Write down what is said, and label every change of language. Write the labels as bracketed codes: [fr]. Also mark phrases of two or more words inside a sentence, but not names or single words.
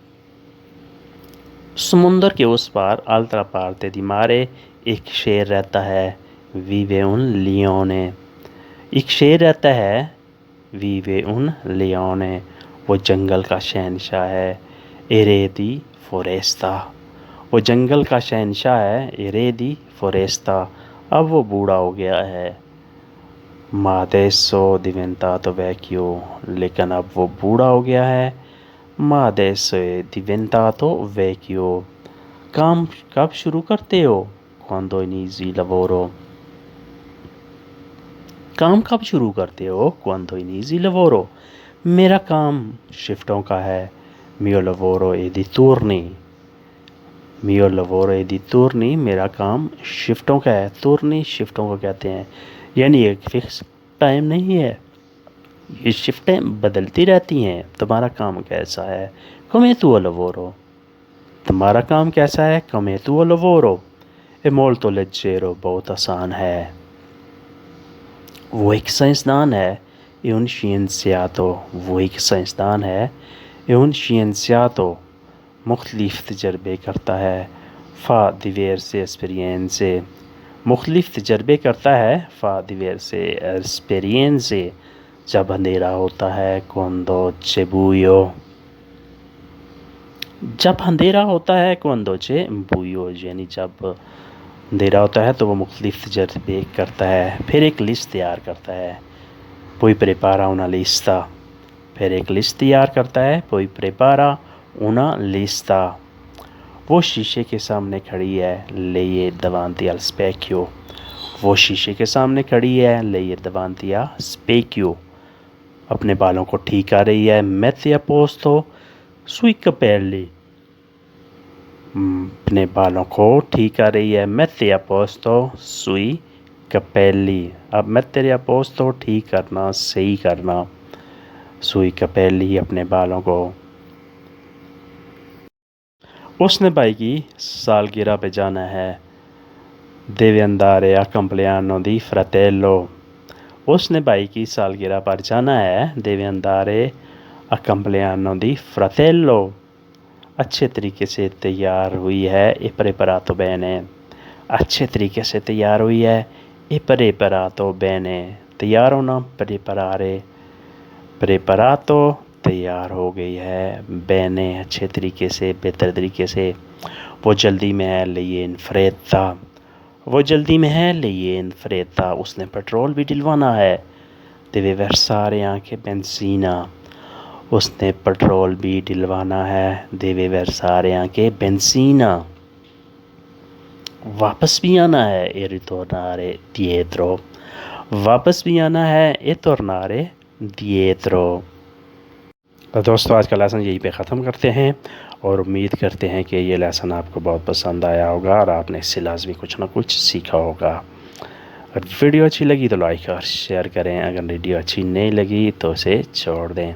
[ur] سمندر کے اس پار [it] altra parte di mare [ur] ایک شیر رہتا ہے [it] vive un leone. [ur] ایک شیر رہتا ہے [it] vive un leone. [ur] وہ جنگل کا شہنشاہ ہے. [it] re di foresta, [ur] وہ جنگل کا شہنشاہ ہے، [it] re di foresta, [ur] اب وہ بوڑھا ہو گیا ہے، [it] ma adesso diventato vecchio, [ur] لیکن اب وہ بوڑھا ہو گیا ہے، [it] ma adesso è diventato vecchio, [ur] کام کب شروع کرتے ہو، [it] quando inizi il lavoro، [ur] کام کب شروع کرتے ہو، [it] quando inizi il lavoro، [ur] میرا کام شفٹوں کا ہے، [it] mio lavoro è di turni، mio lavoro è di turni، [ur] میرا کام شفٹوں کا ہے، turni شفٹوں کو کہتے ہیں، یعنی ایک [en] fix time [ur] نہیں ہے، یہ شفٹیں بدلتی رہتی ہیں۔ تمہارا کام کیسا ہے، [it] come tuo lavoro، [ur] تمہارا کام کیسا ہے، [it] come tuo lavoro، è molto leggero، [ur] بہت آسان ہے، وہ ایک سائنسدان ہے، [it] è un scienziato، [ur] وہ ایک سائنسدان ہے، [it] è un scienziato، [ur] مختلف تجربے کرتا ہے، [it] fa diverse esperienze، [ur] مختلف تجربے کرتا ہے، [it] fa diverse esperienze، [ur] جب اندھیرا ہوتا ہے، [it] quando c'è buio، [ur] جب اندھیرا ہوتا ہے، [it] quando c'è buio، [ur] یعنی جب اندھیرا ہوتا ہے تو وہ مختلف تجربے کرتا ہے، پھر ایک لسٹ تیار کرتا ہے، [it] poi prepara una lista، [ur] پھر ایک لسٹ تیار کرتا ہے، [it] poi prepara una lista، [ur] وہ شیشے کے سامنے کھڑی ہے، [it] lei è davanti al specchio، [ur] وہ شیشے کے سامنے کھڑی ہے، [it] lei è davanti a specchio، [ur] اپنے بالوں کو ٹھیک کر رہی ہے، [it] mette a posto sui capelli، [ur] اپنے بالوں کو ٹھیک کر رہی ہے، [it] mette a posto sui capelli، اب mettere a posto [ur] ٹھیک کرنا، صحیح کرنا، [it] sui capelli [ur] اپنے بالوں کو۔ اس نے بھائی کی سالگرہ پہ جانا ہے، [it] deve andare a compleanno di fratello، [ur] اس نے بھائی کی سالگرہ پر جانا ہے، [it] deve andare a compleanno di fratello، [ur] اچھے طریقے سے تیار ہوئی ہے، [it] è preparato bene، [ur] اچھے طریقے سے تیار ہوئی ہے، [it] è preparato bene، [ur] تیار ہونا، [it] preparare، preparato [ur] تیار ہو گئی ہے، bene اچھے طریقے سے، بہتر طریقے سے، وہ جلدی میں ہے، [it] lei è in fretta، [ur] وہ جلدی میں ہے، [it] lei è in fretta، [ur] اس نے پیٹرول بھی ڈلوانا ہے، [it] deve versare anche benzina، [ur] اس نے پیٹرول بھی ڈلوانا ہے، [it] deve versare anche benzina، [ur] واپس بھی آنا ہے، [it] e ritornare dietro، [ur] واپس بھی آنا ہے، [it] e tornare dietro۔ [ur] دوستو آج کا لیسن یہی پہ ختم کرتے ہیں، اور امید کرتے ہیں کہ یہ لیسن آپ کو بہت پسند آیا ہوگا اور آپ نے اس سے لازمی کچھ نہ کچھ سیکھا ہوگا۔ اگر ویڈیو اچھی لگی تو لائک اور شیئر کریں، اگر ویڈیو اچھی نہیں لگی تو اسے چھوڑ دیں۔